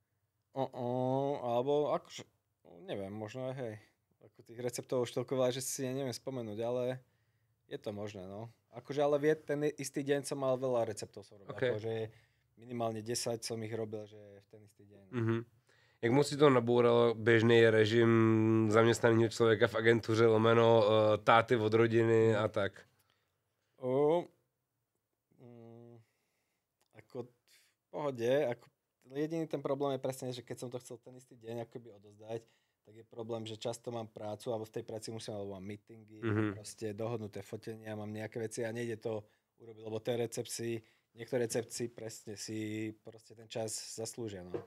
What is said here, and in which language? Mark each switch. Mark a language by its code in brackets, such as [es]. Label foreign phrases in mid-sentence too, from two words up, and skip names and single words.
[sk] Alebo akože, neviem, možno aj hej. Ako tých receptov už toľko veľa, že si neviem spomenúť, ale je to možné, no. Akože ale ten istý deň som mal veľa receptov som robil. Okay. Akože minimálne 10 som ich robil, že v ten istý deň. [cs] Jak moc si to naboural běžný režim zaměstnaného člověka v agentuře lomeno táty od rodiny a tak? [sk] Ako v pohode, ako jediný ten problém je presne, že keď som to chcel ten istý deň akoby odozdať, tak je problém, že často mám prácu, alebo v tej práci musím, alebo mám meetingy, proste dohodnuté fotenia, mám nejaké veci a nejde to urobiť, lebo niektoré recepci presne si proste ten čas zaslúžia, no.